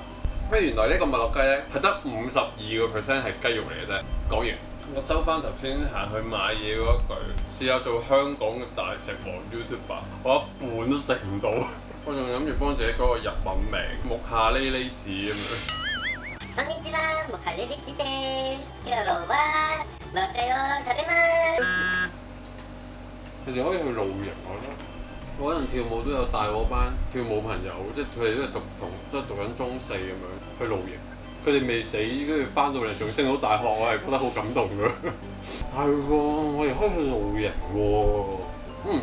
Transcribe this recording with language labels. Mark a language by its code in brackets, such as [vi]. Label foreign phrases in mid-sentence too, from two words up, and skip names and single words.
[yue] 原來呢個麥樂雞咧係得52% 係雞肉嚟嘅啫。講完，我收翻頭先行去買嘢嗰一句，試下做香港嘅大食王 YouTuber，我一半都食唔到。我仲諗住幫自己改個日文名，木下呢呢子咁樣。 [ja] こんにちは、木下呢呢子です。今日は麥樂雞を食べます。 [yue] 你哋可以去露營我覺得。我嗰陣跳舞都有帶我班跳舞朋友，即係佢哋都係讀緊中4咁樣去露營。佢哋未死，跟住翻到嚟仲升到大學，我係覺得好感動㗎。係喎，我哋可以去露營喎。